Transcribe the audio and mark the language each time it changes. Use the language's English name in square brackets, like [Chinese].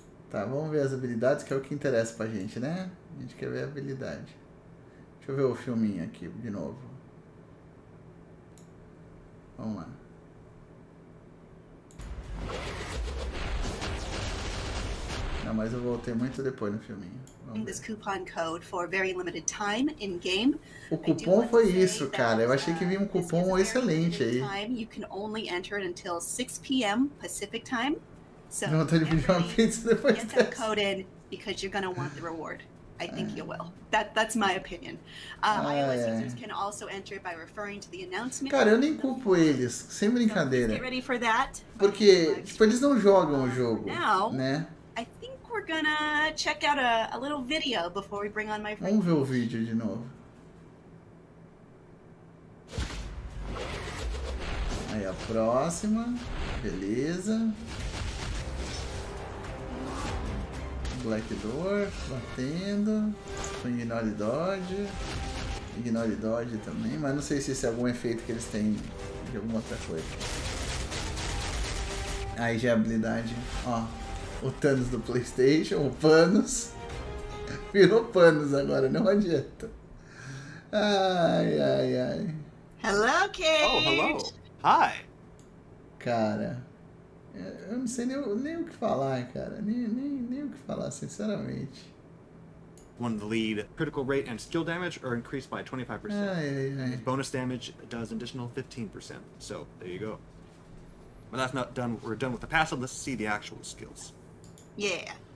[Portuguese] Tá, vamos ver as habilidades, que é o que interessa pra gente, né? A gente quer ver a habilidade. Deixa eu ver o filminho aqui de novo. Vamos lá. Não, mas eu voltei muito depois no filminho. [English] This coupon code for very limited time in game. [Portuguese] O cupom foi isso, cara. Eu achei que vinha um cupom excelente aí. [English] You can only enter it until 6 p.m. Pacific time. So [Portuguese] Não vontade de pedir uma pizza depois [English] get that [Portuguese] dessa. [English] code in because you're going to want the reward. I think you will. That's my opinion. iOS users can also enter by referring to the announcement. [Portuguese] Cara, eu nem culpo eles, sem brincadeira. [English] Get ready for that. [Portuguese] Porque, tipo, eles não jogam o jogo, [English] Now, [Portuguese] né? [English] I think we're gonna check out a little video before we bring on my friend. [Portuguese] Vamos ver o vídeo de novo. Aí a próxima. Beleza. Black Dwarf batendo. Com Ignore Dodge. Ignore Dodge também. Mas não sei se esse é algum efeito que eles têm de alguma outra coisa. Aí já é habilidade. Ó. O Thanos do PlayStation. O Panos. Virou Panos agora, não adianta. Ai, ai, ai. [English] Hello, Cage. Oh, hello. Hi. [Portuguese] Cara, eu não sei nem o que falar, cara. Nem o que falar, sinceramente. [English] One of the lead, critical rate and skill damage are increased by 25%. [Portuguese] Ai, ai, ai. [English] Bonus damage does an additional 15%. So there you go. But that's not done. We're done with the passive. Let's see the actual skills. Yeah.